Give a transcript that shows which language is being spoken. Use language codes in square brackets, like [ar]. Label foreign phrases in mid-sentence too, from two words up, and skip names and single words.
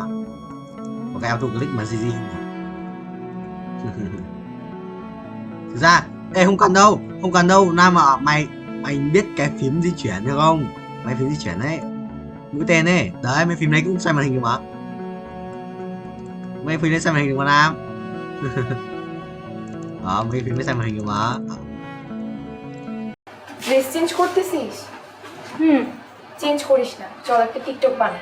[vi] Có cái [en] auto click [vi] mà gì thực ra ê không cần đâu Nam mà mày biết cái phím di chuyển được không? Mấy phím di chuyển đấy, mũi tên ấy đấy, mấy phím đấy cũng xoay màn hình được mà. Mấy phím đấy xoay màn hình được mà Nam. mấy phím đấy xoay màn hình được mà. [en] dress change [bn] করতেছিস? চেঞ্জ করিস না, চল একটা টিকটক বানাই।